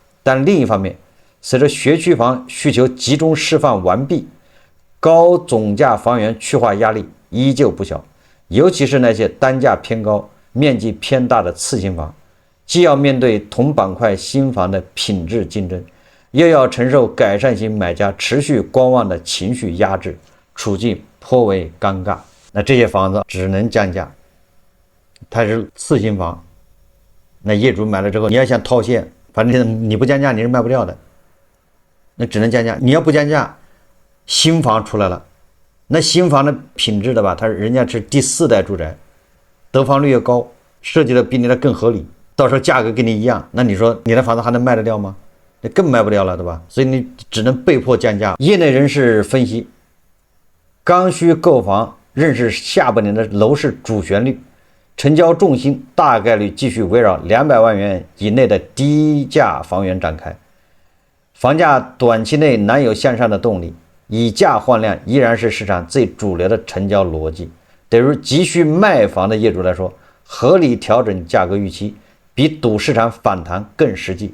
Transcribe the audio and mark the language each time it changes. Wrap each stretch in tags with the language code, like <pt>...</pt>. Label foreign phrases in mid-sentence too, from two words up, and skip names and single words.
<zh>但另一方面，隨着學区房需求集中釋放完畢，高總價房源去化壓力依舊不小，尤其是那些單價偏高、面積偏大的次新房，既要面对同板塊新房的品質競爭，又要承受改善型買家持續觀望的情緒壓制，處境頗為尷尬。那這些房子只能降價，它是次新房，那業主買了之後，你要想套现，反正你不降價你是賣不掉的，那只能降價。你要不降價，新房出来了，那新房的品質的吧，人家是第4代住宅，得房率越高，設計的比你的更合理，到時候價格跟你一樣，那你說你的房子還能賣得掉嗎？那更賣不掉了，对吧？所以你只能被迫降價。業內人士分析，刚需購房仍是下半年的樓市主旋律，成交重心大概率繼續圍繞200萬元以內的低價房源展開，房價短期內難有向上的動力，以價換量依然是市場最主流的成交邏輯。對於急需賣房的業主來說，合理調整價格預期比賭市場反彈更實際。</zh>